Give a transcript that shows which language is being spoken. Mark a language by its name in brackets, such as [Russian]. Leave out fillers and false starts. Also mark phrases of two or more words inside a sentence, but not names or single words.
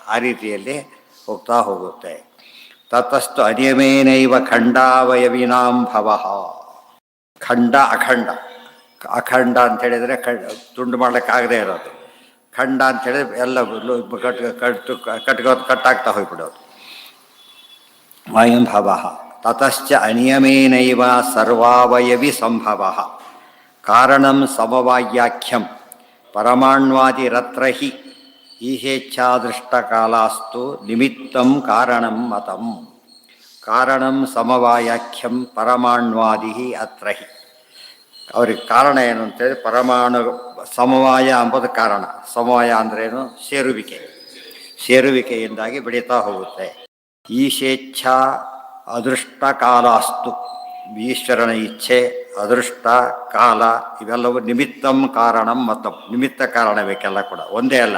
[Kannada] ಆ ರೀತಿಯಲ್ಲಿ ಹೋಗ್ತಾ ಹೋಗುತ್ತೆ. [Sanskrit] ತತಸ್ತು ಅನಿಯಮೇನೈವ ಖಂಡಾವಯವಿನಾಂಭವ. [Kannada] ಖಂಡ ಅಖಂಡ ಅಂತ ಹೇಳಿದರೆ ತುಂಡು ಮಾಡ್ಲಿಕ್ಕಾಗದೇ ಇರೋದು. ಖಂಡ ಅಂತ ಹೇಳಿದ್ರೆ ಎಲ್ಲ ಕಟ್ಟಾಗ್ತಾ ಹೋಗ್ಬಿಡೋದು. [Sanskrit] ವಯಂಭವ. ತತಶ್ಚ ಅನಿಯಮೇನೈವ ಸರ್ವಾವಯವಿ ಸಂಭವ. ಕಾರಣಂ ಸಮವಾಯ್ಯಾಖ್ಯಂ ಪರಮಾಣ್ವಾದಿರತ್ರ ಹಿ ಈಹೇಚ್ಛಾದೃಷ್ಟಕಾಲಾಸ್ತು ನಿಮಿತ್ತಂ ಕಾರಣಂ ಮತಂ. ಕಾರಣಂ ಸಮವಾಯಾಖ್ಯಂ ಪರಮಾಣ್ವಾದಿ ಅತ್ರ ಹಿ. [Kannada] ಅವ್ರಿಗೆ ಕಾರಣ ಏನು ಅಂತೇಳಿ ಪರಮಾಣು ಸಮವಾಯ ಅಂಬುದು ಕಾರಣ. ಸಮವಾಯ ಅಂದ್ರೇನು? ಸೇರುವಿಕೆಯಿಂದಾಗಿ ಬೆಳೀತಾ ಹೋಗುತ್ತೆ. [Sanskrit] ಈಶೇಚ್ಛಾ ಅದೃಷ್ಟ ಕಾಲಾಸ್ತು. [Kannada] ಈಶ್ವರನ ಇಚ್ಛೆ, ಅದೃಷ್ಟ, ಕಾಲ ಇವೆಲ್ಲವೂ [Sanskrit] ನಿಮಿತ್ತಂ ಕಾರಣಂ [Kannada] ಮತ್ತು ನಿಮಿತ್ತ ಕಾರಣ ಬೇಕೆಲ್ಲ ಕೂಡ ಒಂದೇ ಅಲ್ಲ.